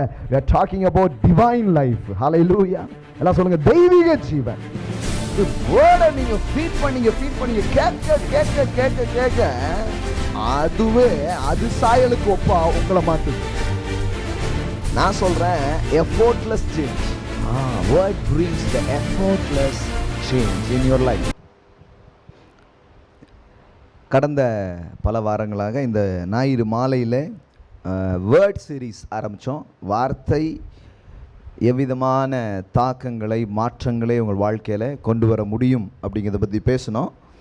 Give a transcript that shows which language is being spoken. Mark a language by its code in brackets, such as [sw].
[en] we are talking about divine life. [ta] Hallelujah. எல்லாம் சொல்லுங்க, தெய்வீக ஜீவன். வேர்டை நீங்க ஃபீட் பண்ணீங்க கேட்க கேட்க கேட்க கேட்க அதுவே அது சாயலுக்கு ஒப்பா உங்களை மாத்துது. நான் சொல்றேன் [en] effortless change. Word brings the effortless change in your life. [ta] கடந்த பல வாரங்களாக இந்த ஞாயிறு மாலையில் வேர்ட் சீரீஸ் ஆரம்பித்தோம். வார்த்தை எவ்விதமான தாக்கங்களை மாற்றங்களை உங்கள் வாழ்க்கையில் கொண்டு வர முடியும் அப்படிங்கிறத பற்றி பேசினோம்.